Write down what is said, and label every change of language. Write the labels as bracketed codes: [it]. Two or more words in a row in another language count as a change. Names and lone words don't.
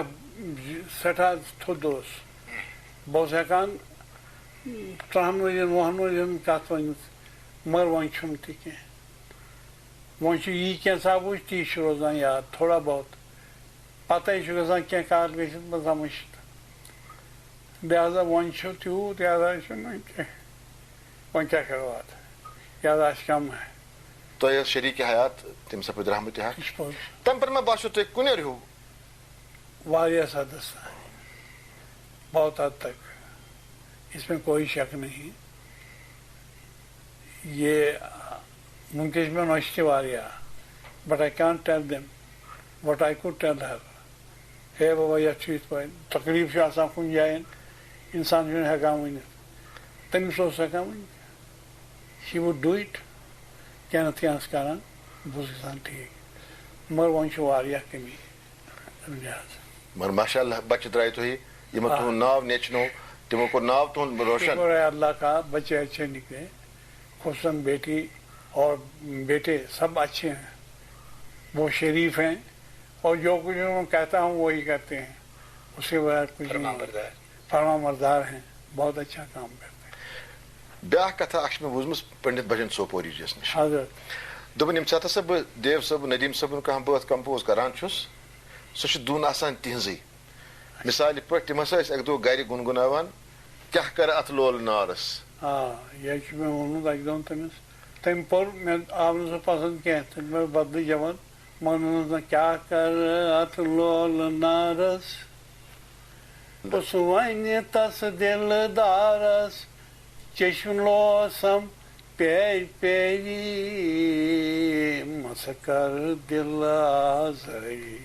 [ks] سٮ۪ٹھاہ تھوٚد اوس بہٕ اوسُس ہٮ۪کان 30 ؤرین 20 ؤرین کتھ ؤنِتھ مگر وۄنۍ چھُنہٕ تہِ کینٛہہ وۄنۍ چھُ یی کینٛژھا وٕچھ تی چھُ روزان یاد [ur] تھوڑا بہت [ks] پتے چھُ گژھان کینٛہہ کال گٔژھِتھ بہٕ مٔشِتھ لہذا وۄنۍ چھُ تیوٗت یاداشت چھُنہٕ وۄنۍ کینٛہہ وۄنۍ کیٛاہ کرو اتھ [ur] یاداشت کم ہے. [ks] تۄہہِ ٲس شریٖک حیات تٔمۍ سپٕدۍ رحمتِ حق یہِ چھُ پوٚز تمہِ پتہٕ ما باسیو تۄہہِ کُنیر ہیوٗ واریاہ حدس تام [ur] بہت حد تک اس میں کوئی شک نہیں یہ ممکن میں [ks] نوشتی واریاہ [en] But I can't tell them what I could tell her [ks] ہے بابا یتھ چھُ یِتھ پٲٹھۍ تقریٖب چھُ آسان کُنہِ جایَن اِنسان چھُنہٕ ہٮ۪کان ؤنِتھ تٔمِس اوس ہٮ۪کان ؤنِتھ [en] She would do it [ks] کینٛہہ نتہٕ کینٛہہ ٲس کران بہٕ اوسُس گژھان ٹھیٖک مگر وۄنۍ چھُ واریاہ کٔمی لحاظ مگر ماشاء اللہ بچہِ درٛاے تُہۍ یِمن تُہُنٛد ناو نیچنو تِمو کوٚر ناو تُہُنٛد روشن. [ur] شکر ہے اللہ کا بچے اچھے نکلے خصوصاً بیٹی اور بیٹے سب اچھے ہیں وہ شریف ہیں اور جو کچھ میں کہتا ہوں وہی کرتے ہیں اس کے بغیر کچھ نہیں فرما بردار ہیں بہت اچھا کام کرتے ہیں. [ks] بیٛاکھ کتھا اکھ چھِ مےٚ بوٗزمٕژ پنڈت بھجن سوپوری جِیَس نِش حضرت دوٚپُن ییٚمہِ ساتہٕ ہسا بہٕ دیو صٲب ندیٖم صٲبُن کانٛہہ بٲتھ کمپوز کران چھُس سۄ چھِ دُن آسان تِہنٛزٕے مثالہِ پٲٹھۍ تِم ہسا ٲسۍ اکہِ دۄہ گرِ گُنگُناوان کیٛاہ کرٕ اتھ لولہٕ نارس یہ میں وونمت اکہ دۄن تٔمِس تٔمۍ پوٚر مےٚ آو نہٕ سُہ پسنٛد کینٛہہ تٔمۍ مےٚ بدلٕے جواب مونُس نہٕ کیٛاہ کَرٕ اَتھ لولہٕ نارس کُس وَنہِ تس دِلہٕ دارس چشم لوسم پیرِ پیرِ مَسا کر دِل آزٲری.